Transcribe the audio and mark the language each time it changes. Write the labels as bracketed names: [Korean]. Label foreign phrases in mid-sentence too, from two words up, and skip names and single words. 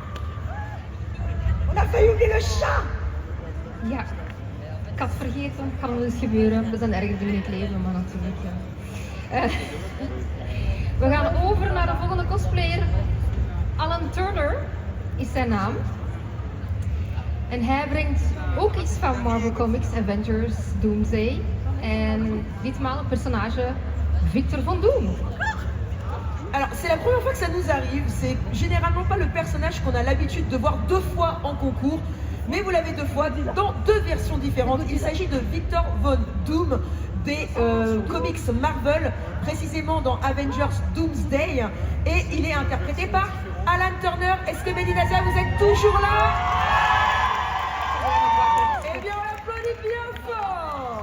[French] On a failli oublier le chat! [Dutch] Ja, ik had het vergeten. Kan wel eens gebeuren. We zijn erger in het leven, maar natuurlijk. Ja. We gaan over naar de volgende cosplayer. Alan Turner is zijn naam. En hij brengt ook iets van Marvel Comics, Avengers, Doomsday. En ditmaal het personnage Victor Von Doom. [French] Alors, c'est la première fois que ça nous arrive. C'est généralement pas le personnage qu'on a l'habitude de voir 2 fois en concours, mais vous l'avez 2 fois dans 2 versions différentes. Il s'agit de Victor Von Doom des comics Marvel, précisément dans Avengers Doomsday, et il est interprété par Alan Turner. Est-ce que Médinasia, vous êtes toujours là? Eh bien, on l'applaudit bien fort.